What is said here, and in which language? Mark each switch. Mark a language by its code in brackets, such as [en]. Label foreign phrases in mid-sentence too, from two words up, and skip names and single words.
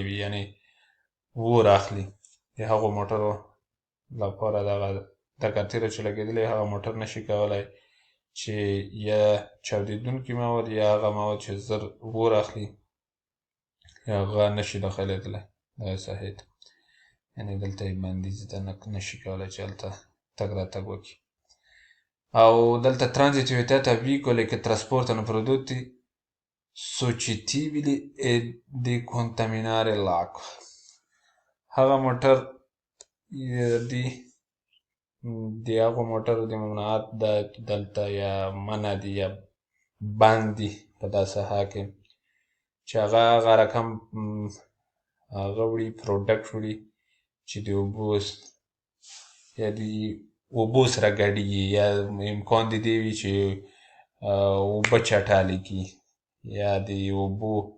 [ps] وي یعنې اور اخلي د هغو موټرو لپاره دغه تیره چې لګېدلی هغه موټر نشي کولی چې یا چاودېدونکي مواد یا هغه مواد چې زر اور اخلي هغه نشي داخلېدلی دغه ساحې ته یعنې دلته یې بندیز ده نشي کولی چې هلته تګ راتګ وکړي. او دلته [it] transito vietato a veicoli che trasportano prodotti suscettibili di contaminare l'acqua [ps] هغه موټر د هغو موټرو د ممنوعات ده دلته یا منع دي یا بند دي په دا ساحه کې چې هغه رقم هغه وړي پروډکټ وړي چې د اوبو یا د اوبو سره ګډېږي یا امکان د دې وي چې اوبه چټلې کړي یا د اوبو